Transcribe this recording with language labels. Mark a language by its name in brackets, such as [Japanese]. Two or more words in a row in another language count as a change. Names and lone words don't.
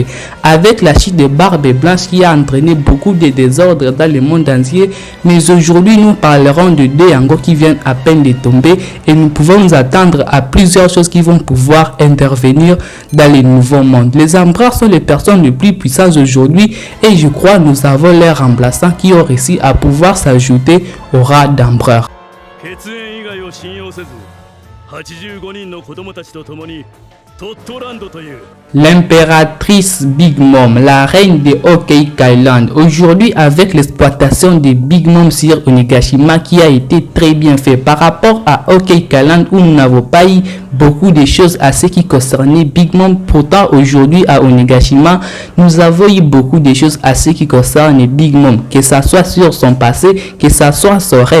[French] Avec la chute de Barbe Blanche qui a entraîné beaucoup de désordres dans le monde entier, mais aujourd'hui nous parlerons de 2 Hanko qui viennent à peine de tomber et nous pouvons nous attendre à plusieurs choses qui vont pouvoir intervenir dans les nouveaux mondes. Les empereurs sont les personnes les plus puissantes aujourd'hui et je crois nous avons les remplaçants qui ont réussi à pouvoir s'ajouter au rang d'empereur. [Japanese] 85 人の子供たちと共にトットランドという [French] L'impératrice Big Mom, la reine de Okai Island. Aujourd'hui, avec l'exploitation de Big Mom sur Onigashima qui a été très bien fait par rapport à Okai Island où nous n'avons pas eu beaucoup de choses à ce qui concernait Big Mom. Pourtant, aujourd'hui à Onigashima, nous avons eu beaucoup de choses à ce qui concerne Big Mom, que ça soit sur son passé, que ça soit son rêve.